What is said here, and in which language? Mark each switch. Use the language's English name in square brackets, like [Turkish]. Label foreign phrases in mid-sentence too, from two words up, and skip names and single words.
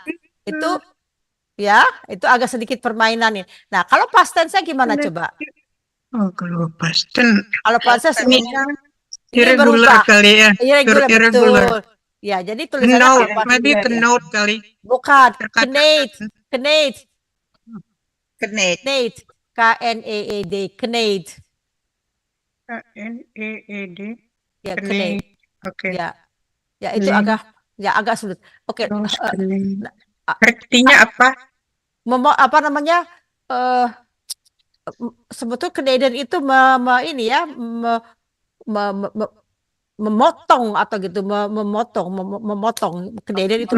[Indonesian] Itu ya, itu agak sedikit permainan nih. Nah, kalau [English] past tense- [Indonesian] nya gimana coba? Oh, kalau [English] past tense. [Indonesian] Kalau [English] past tense [Indonesian] ini Irregular berubah. kali ya. Irregular, Irregular. betul. Ya, jadi tulisannya Note. apa? Maybe kenote kali. Bukan, Kenet. Knet, K-N-E-E-D, Knet. KNEED. Ya, Knet. Knet. Oke. Ya. Ya, itu agak sulit. Oke, artinya apa? apa namanya? Sebetulnya Canadian itu memotong atau gitu, memotong Canadian itu